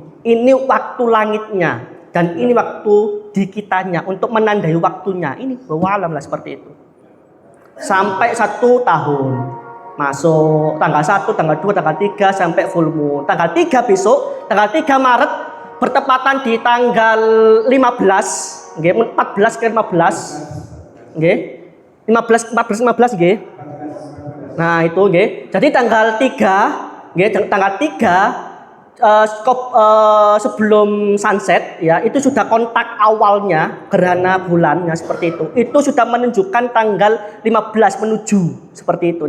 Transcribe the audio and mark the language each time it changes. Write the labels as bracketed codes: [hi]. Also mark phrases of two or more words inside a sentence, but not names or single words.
[id] Ini waktu langitnya dan ini waktu di kitanya untuk menandai waktunya. Ini walam lah seperti itu. Sampai 1 tahun. Masuk tanggal 1, tanggal 2, tanggal 3 sampai [en] full moon. [id] Tanggal 3 besok, tanggal 3 Maret bertepatan di tanggal 15, nggih, 14 ke 15. Nggih. 15 nggih. Nah, itu nggih. Jadi tanggal 3, nggih, tanggal 3 sebelum sunset ya, itu sudah kontak awalnya gerhana bulannya seperti itu. Itu sudah menunjukkan tanggal 15 menuju seperti itu.